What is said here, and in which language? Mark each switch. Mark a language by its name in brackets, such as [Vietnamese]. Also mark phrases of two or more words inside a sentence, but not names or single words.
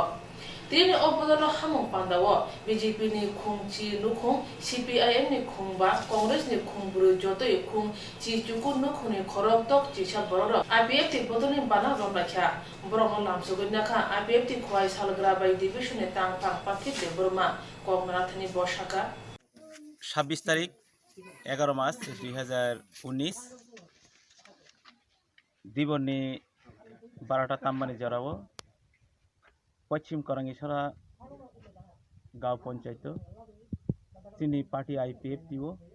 [Kok Borok] Tini obodolo hamong pandawo BJP ni khungchi nukhung, CPIM ni khungba, Congress ni khungburu joto e khung chi chukun nukhung ni khorok tok chi sha bororo. IPF ti bodolin bana romrakha. Borong lamsugudnakha IPF ti Khoi Salgrabai Division e Tangphang Pathik de Burma, Koktwma thani Boshaka 26 তারিখ 11 মার্চ 2019 দিবনি 12টা তাম্মানি জড়াবো পশ্চিম করাঙ্গিছড়া গাঁও পঞ্চায়েত চিনি পার্টি IPFTO